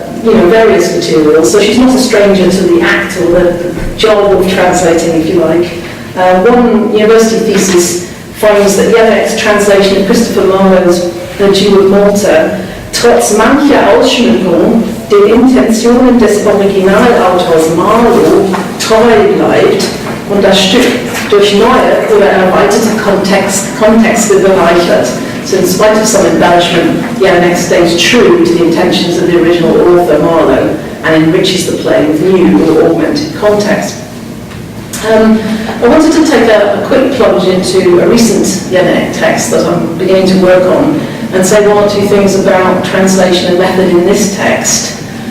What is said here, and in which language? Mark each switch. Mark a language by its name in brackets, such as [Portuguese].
[English] various materials, so she's not a stranger to the act or the job of translating, if you like. One university thesis finds that Jelinek's translation of Christopher Marlowe's The Jew of Malta [German] trotz mancher Ausschmückung den Intentionen des Originalautors Marlowe treu bleibt und das Stück durch neue oder erweiterte Kontexte bereichert. [English] So in spite of some embellishment, Jelinek stays true to the intentions of the original author Marlowe and enriches the play with new or augmented context. I wanted to take a quick plunge into a recent Jelinek text that I'm beginning to work on and say one or two things about translation and method in this text.